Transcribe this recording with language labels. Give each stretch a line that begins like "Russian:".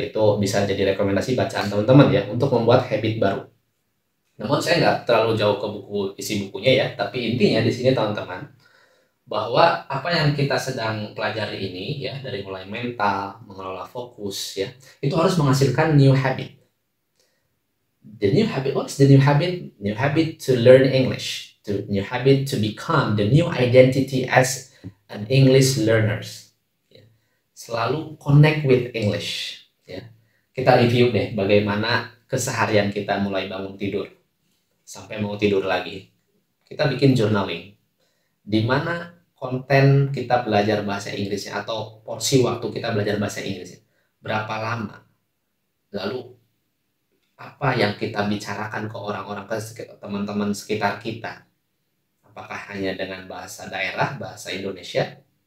Indonesian: Itu bisa jadi rekomendasi bacaan teman-teman ya untuk membuat habit baru. Namun saya nggak terlalu jauh ke buku isi bukunya ya, tapi intinya di sini teman-teman bahwa apa yang kita sedang pelajari ini ya, dari mulai mental, mengelola fokus ya, itu harus menghasilkan new habit.
English: The new habit, what's the new habit? New habit to learn English, to new habit to become the new identity as an English learners. Ya. Selalu connect with English.
Indonesian: Ya. Kita review deh bagaimana keseharian kita mulai bangun tidur sampai mau tidur lagi. Kita bikin journaling, di mana konten kita belajar bahasa Inggrisnya atau porsi waktu kita belajar bahasa Inggrisnya, berapa lama, lalu apa yang kita bicarakan ke orang-orang, ke teman-teman sekitar kita, apakah hanya dengan bahasa daerah, bahasa Indonesia.